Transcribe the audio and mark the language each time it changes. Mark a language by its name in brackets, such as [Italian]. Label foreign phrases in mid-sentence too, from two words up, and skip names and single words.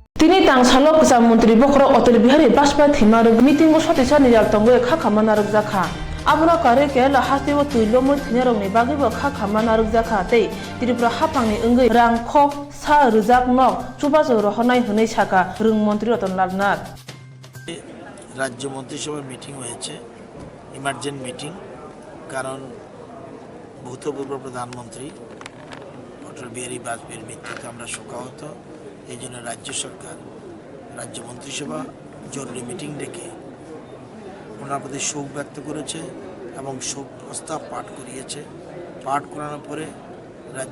[Kok Borok] Tini tang salok kesa Menteri Bokro Otel Bihari Baspa Thimaruk meeting sotisa nijal tongwe kha khamanaruk jakha abra kare ke la hasibo tuilomo thinarok ni bagibo kha khamanaruk jakha tei Tripura hapangni ongoi rang khok sa rujak nok chubajo rohonai hunei saka rung Mantri Ratan Lal Nath [Bangla] রাজ্য মন্ত্রিসভার মিটিং হয়েছে [English] emergent meeting [Bangla] কারণ ভূতপূর্ব প্রধানমন্ত্রী অটল বিহারী বাজপেয়ীর মৃত্যুতে আমরা শোকাহত এই জন্য রাজ্য সরকার রাজ্য মন্ত্রিসভা জরুরি মিটিং ডেকে ওনার প্রতি শোক ব্যক্ত করেছে এবং শোক প্রস্তাব পাঠ করিয়েছে পাঠ করানোর পরে রাজ্য